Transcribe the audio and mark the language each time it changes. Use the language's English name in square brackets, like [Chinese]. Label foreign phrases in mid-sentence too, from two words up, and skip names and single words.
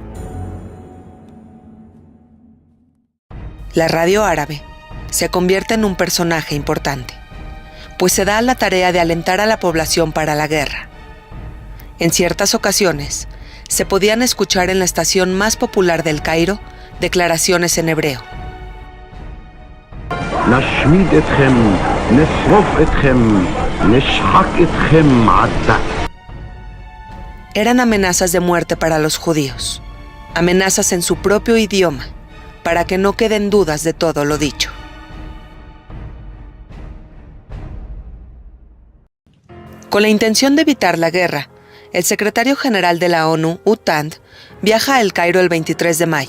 [Spanish] La radio árabe se convierte en un personaje importante, pues se da la tarea de alentar a la población para la guerra. En ciertas ocasiones, se podían escuchar en la estación más popular del Cairo declaraciones en hebreo. [Hebrew] נשמיד אתכם, נשרוף אתכם, נשחק אתכם עד דק. [Spanish] Eran amenazas de muerte para los judíos, amenazas en su propio idioma, para que no queden dudas de todo lo dicho. Con la intención de evitar la guerra, el secretario general de la ONU, Utand, viaja a El Cairo el 23 de mayo.